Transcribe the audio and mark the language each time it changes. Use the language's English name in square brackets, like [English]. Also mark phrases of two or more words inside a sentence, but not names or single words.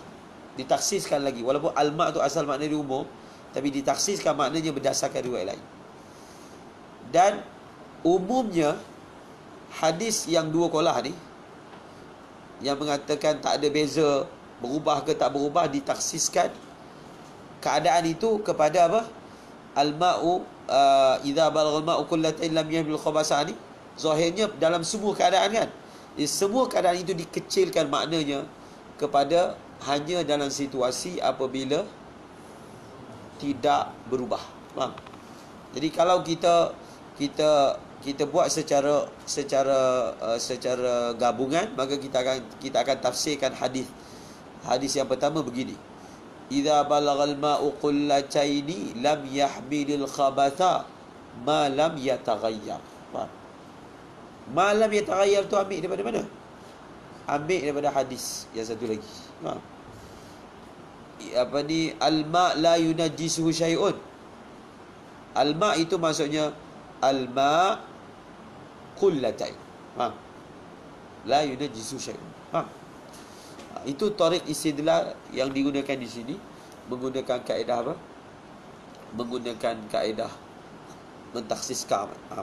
[Malay] Ditaksiskan lagi, walaupun al-ma' tu asal makna dia umum, tapi ditaksiskan maknanya berdasarkan riwayat lain. Dan umumnya hadis yang 2 kolah ni, yang mengatakan tak ada beza berubah ke tak berubah, ditaksiskan keadaan itu kepada apa? [Arabic] الماء إذا بلغ الماء قلتين لم يحمل خبثا ni. [Malay] Zahirnya dalam semua keadaan kan. Semua keadaan itu dikecilkan maknanya kepada hanya dalam situasi apabila tidak berubah. Faham? Jadi kalau kita buat secara gabungan, maka kita akan tafsirkan hadis yang pertama begini. [Arabic] إذا بلغ الماء قلتين لم يحمل الخبث ما لم يتغير. [Malay] Faham? [Arabic] ما لم يتغير [Malay] tu ambil daripada mana? Ambil daripada hadis yang satu lagi. Faham? [Arabic] الماء لا ينجسه شيء. [Malay] Al-ma' itu maksudnya [Arabic] الماء قلتين. Faham? لا ينجسه شيء. Faham? [Malay] Itu [Arabic] طريق الاستدلال [Malay] yang digunakan di sini, menggunakan kaedah apa? Menggunakan kaedah mentakhsiskan am.